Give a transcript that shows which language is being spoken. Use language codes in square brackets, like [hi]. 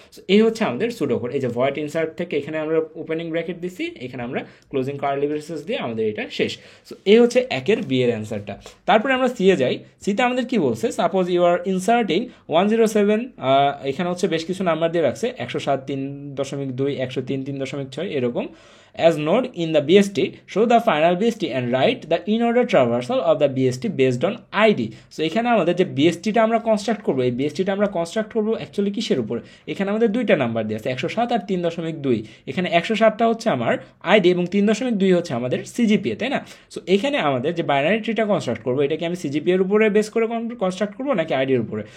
[bn] So এই হচ্ছে আমাদের সুডো কোড। এই যে ভয়েড ইনসার্ট থেকে এখানে আমরা ওপেনিং ব্র্যাকেট দিচ্ছি, এখানে আমরা ক্লোজিং কার্লি ব্রেসেস দিয়ে আমাদের এটা শেষ। সো এই হচ্ছে একের বি এর অ্যান্সারটা। তারপরে আমরা সিয়ে যাই, সিতে আমাদের কি বলছে, [en] suppose you are inserting 107, [bn] এখানে হচ্ছে বেশ কিছু নাম্বার দিয়ে রাখছে, 107, 3.2, 103, 3.6 এরকম। [en] As node in the BST, show the final BST and write the in-order traversal of the BST based on ID. [bn] So এখানে আমাদের যে BSTটা আমরা কনস্ট্রাক্ট করবো, এই BSTটা আমরা কনস্ট্রাক্ট করবো অ্যাকচুয়ালি কিসের উপর, এখানে আমাদের দুইটা নাম্বার দিয়ে আছে, 107 আর 3.2। এখানে 107টা হচ্ছে আমার আইডি এবং 3.2 হচ্ছে আমাদের সিজিপিএ, তাই না? সো এখানে আমাদের যে বাইনারি ট্রিটা কনস্ট্রাক্ট করবো, এটাকে আমি সিজিপিএর উপরে বেস করে কনস্ট্রাক্ট করবো নাকি আইডির উপরে?